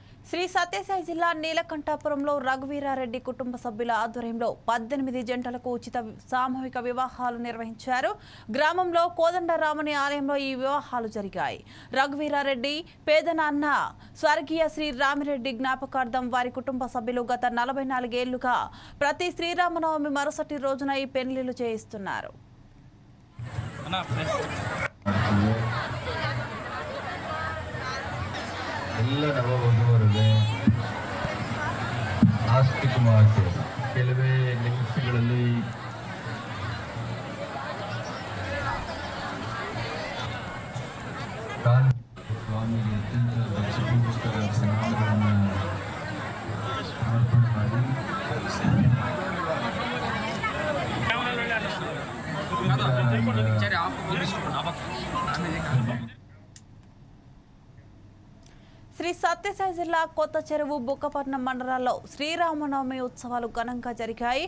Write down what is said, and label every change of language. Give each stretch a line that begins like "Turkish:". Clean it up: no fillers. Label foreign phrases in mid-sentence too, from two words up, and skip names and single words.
Telugu: శ్రీ సత్యసాయి జిల్లా నీలకంఠాపురంలో రఘువీరారెడ్డి కుటుంబ సభ్యుల ఆధ్వర్యంలో 18 జంటలకు ఉచిత సామూహిక వివాహాలు నిర్వహించారు. గ్రామంలో కోదండరాముని ఆలయంలో ఈ వివాహాలు జరిగాయి. రఘువీరారెడ్డి పేదనాన్న స్వర్గీయ శ్రీ రామిరెడ్డి జ్ఞాపకార్థం వారి కుటుంబ సభ్యులు గత 44 ఏళ్లుగా ప్రతి శ్రీరామనవమి మరుసటి రోజున ఈ పెళ్లిళ్లు చేయిస్తున్నారు.
Kannada: ಎಲ್ಲ ನವವಧುವರಿಗೆ ಆಸ್ತಿಕವಾಗಿ ಕೆಲವೇ ನಿಮಿಷಗಳಲ್ಲಿ ಸ್ವಾಮಿಗೆ ಅತ್ಯಂತ ಲಕ್ಷ್ಮೀಗೋಸ್ಕರ ಸನ್ಮಾನಗಳನ್ನು ಸಮರ್ಪಣೆ ಮಾಡಿ
Telugu: శ్రీ సత్యసాయి జిల్లా కొత్త చెరువు బుక్కపట్నం మండలాల్లో శ్రీరామనవమి ఉత్సవాలు ఘనంగా జరిగాయి.